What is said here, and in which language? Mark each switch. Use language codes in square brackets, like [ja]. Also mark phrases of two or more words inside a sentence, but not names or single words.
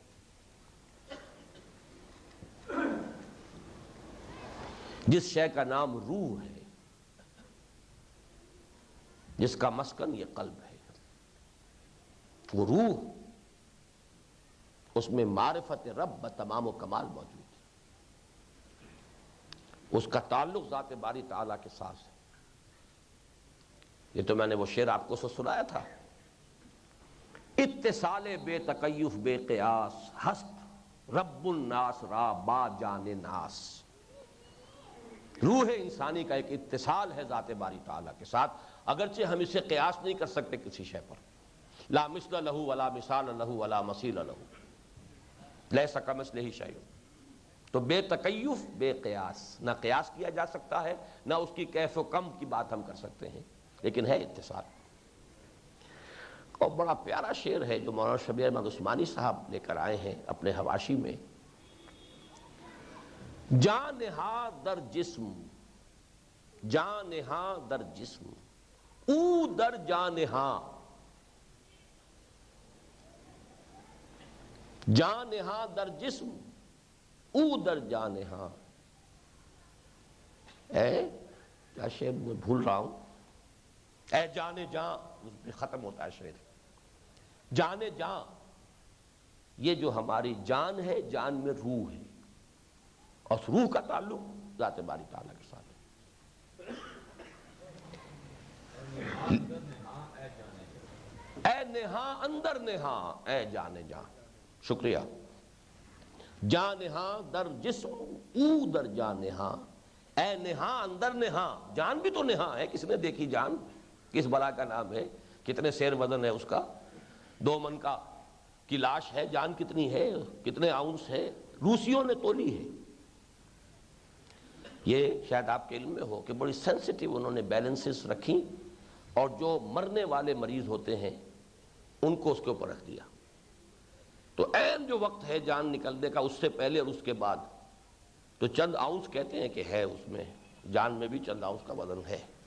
[ur] جس شے کا نام روح ہے، جس کا مسکن یہ قلب ہے، وہ روح، اس میں معرفت رب بتمام و کمال موجود ہے۔ اس کا تعلق ذات باری تعالیٰ کے ساتھ ہے۔ یہ تو میں نے وہ شعر آپ کو سنایا تھا، [fa] اتصال بے تکیف بے قیاس ہست رب الناس را با جان ناس۔ [ur] روح انسانی کا ایک اتصال ہے ذات باری تعالیٰ کے ساتھ، اگرچہ ہم اسے قیاس نہیں کر سکتے کسی شے پر۔ [ar] لا مثل لہ ولا مثال لہ ولا مثیل لہ، لیس کمثلہ شیء۔ [ur] تو [fa] بے تکیف بے قیاس، [ur] نہ قیاس کیا جا سکتا ہے، نہ اس کی کیف و کم کی بات ہم کر سکتے ہیں، لیکن ہے اتصال۔ اور بڑا پیارا شعر ہے جو مولانا شبیر احمد عثمانی صاحب لے کر آئے ہیں اپنے حواشی میں۔ [fa] جاں نہاں در جسم، جاں نہاں در جسم، او در جاں نہاں، جاں نہاں در جسم، او در جاں نہاں۔ [ur] اے کیا شعر میں بھول رہا ہوں، [fa] اے جانے جاں، [ur] اس پہ ختم ہوتا ہے شعر۔ جانے جاں، یہ جو ہماری جان ہے، جان میں روح ہے، اور اس روح کا تعلق ذات باری تعالیٰ کے ساتھ ہے۔ [fa] اے نہاں اندر نہاں اے جانے جاں، شکریہ۔ جاں نہاں در جسم او در جاں نہاں، اے نہاں اندر نہاں، [ur] جان بھی تو نہاں ہے، کس نے دیکھی جان؟ کس بلا کا نام ہے؟ کتنے سیر وزن ہے اس کا؟ 2 من کی لاش ہے، جان کتنی ہے؟ کتنے آؤنس ہے؟ روسیوں نے تولی ہے۔ یہ شاید آپ کے علم میں ہو کہ بڑی سینسٹیو انہوں نے بیلنسز رکھی، اور جو مرنے والے مریض ہوتے ہیں ان کو اس کے اوپر رکھ دیا، تو عین جو وقت ہے جان نکلنے کا، اس سے پہلے اور اس کے بعد، تو چند آؤنس کہتے ہیں کہ ہے اس میں، جان میں بھی چند آؤنس کا وزن ہے۔